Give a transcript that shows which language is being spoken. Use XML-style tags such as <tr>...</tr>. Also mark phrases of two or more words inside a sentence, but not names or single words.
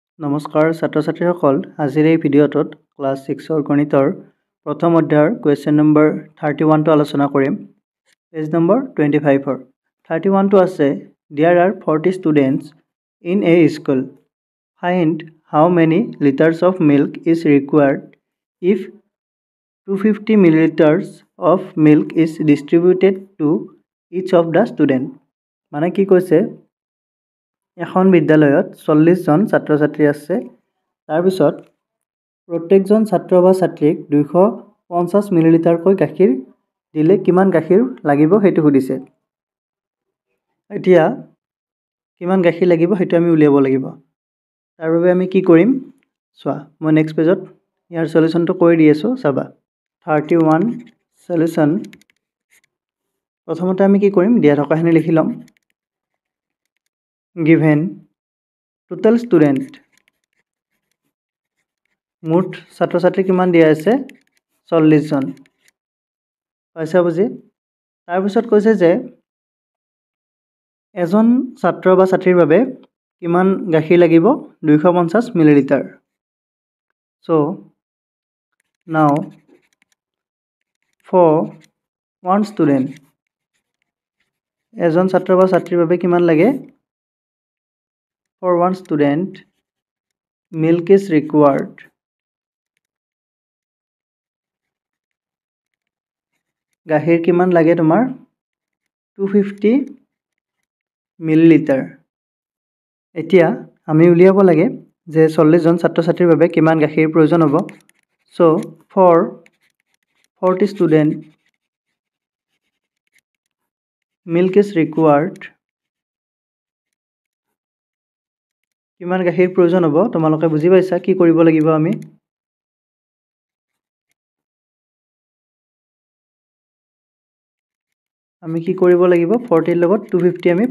<as>নমস্কাৰ ছাত্ৰ ছাত্ৰীসকল আজিৰ এই ভিডিঅ'টোত ক্লাছ 6 গণিতৰ প্ৰথম অধ্যায়ৰ</as> <en>question number</en> <as>31 টো আলোচনা কৰিম</as> <en>page number</en> <as>25 31 টো আছে</as> <en>There are 40 students in a school. Find how many liters of milk is required if 250 milliliters of milk is distributed to each of the student.</en> <as>মানে কি কৈছে এখন বিদ্যালয়ত 40 জন ছাত্ৰ ছাত্ৰী আছে তাৰ পিছত প্ৰত্যেকজন ছাত্ৰ বা ছাত্ৰীক 250 মিলিলিটাৰ কৈ গাখীৰ দিলে কিমান গাখীৰ লাগিব হেতু সুধিছে এতিয়া কিমান গাখীৰ লাগিব হেতু আমি উলিয়াব লাগিব তাৰ বাবে আমি কি কৰিম চোৱা মই</as> <en>next page</en> <as>ইয়াৰ সলিউশনটো কৈ দি আছো চাবা 31 সলিউশন প্ৰথমতে আমি কি কৰিম দিয়া থকাখিনি লিখি লম</as> <en>given total student</en> <as>মুঠ ছাত্ৰ ছাত্ৰী কিমান দিয়া আছে 40 জন পাইছা বুজি তাৰ পিছত কৈছে যে এজন ছাত্ৰ বা ছাত্ৰীৰ বাবে কিমান গাখীৰ লাগিব 250 মিলিলিটাৰ</as> <en>so now for one student</en> <as>এজন ছাত্ৰ বা ছাত্ৰীৰ বাবে কিমান লাগে</as> <en>For one student, milk is required.</en> <as>গাখীৰ কিমান লাগে তোমাৰ 250 মিলিলিটাৰ এতিয়া আমি উলিয়াব লাগে যে 40 জন ছাত্ৰ ছাত্ৰীৰ বাবে কিমান গাখীৰ প্ৰয়োজন হ'ব</as> <en>so for 40 student milk is required</en> <as>কিমান গাখীৰ প্ৰয়োজন হ'ব তোমালোকে বুজি পাইছা কি কৰিব লাগিব আমি কি কৰিব লাগিব 40 ৰ লগত 250 আমি</as>